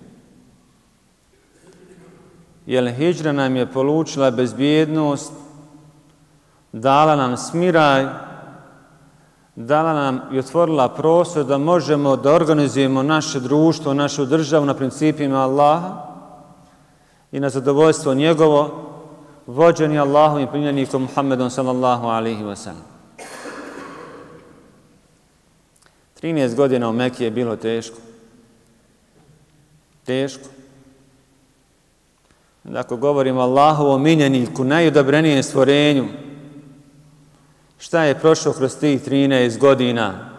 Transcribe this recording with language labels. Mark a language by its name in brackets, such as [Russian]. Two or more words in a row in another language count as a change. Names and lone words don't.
[Bosnian] Jer hidžra nam je polučila bezbjednost, dala nam smiraj, dala nam i otvorila prostor da možemo da organizujemo naše društvo, našu državu na principima Allaha i na zadovoljstvo njegovo, vođeni Allahovim primljenikom Muhammedom [Arabic] صلى الله عليه وسلم. [Bosnian] 13 godina u Mekki je bilo teško. Teško. Ako govorimo o Allahovom miljeniku, najodabrenijem stvorenju, šta je prošlo kroz tih 13 godina?